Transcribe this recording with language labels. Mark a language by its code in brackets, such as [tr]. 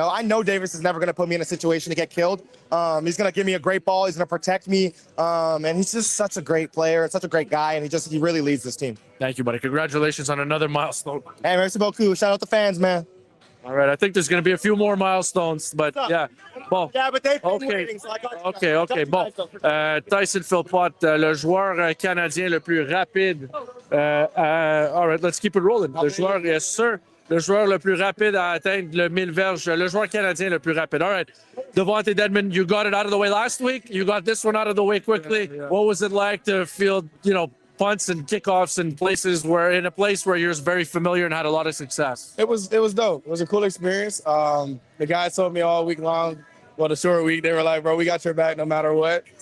[en] I know Davis is never going to put me in a situation to get killed. He's going to give me a great ball. He's going to protect me. And he's just such a great player and such a great guy. And he really leads this team. Thank you, buddy. Congratulations on another milestone. Hey, [fr] merci beaucoup. [en] Shout out the fans, man. All right. I think there's going to be a few more milestones, but yeah. [fr] Bon. [en] Yeah, but they've been waiting, so I got you. [fr] OK. Bon. Tyson Philpot, le joueur canadien le plus rapide. [en] All right, let's keep it rolling. [fr] Le joueur, [en] yes, sir. [fr] Le joueur le plus rapide à atteindre le 1000 verges, le joueur canadien le plus rapide. [en] All right. Devonte Dedmon, you got it out of the way last week. You got this one out of the way quickly. Yeah. What was it like to field, punts and kickoffs in a place where you're very familiar and had a lot of success? It was dope. It was a cool experience. The guys told me all week long, the short week, they were like, bro, we got your back no matter what.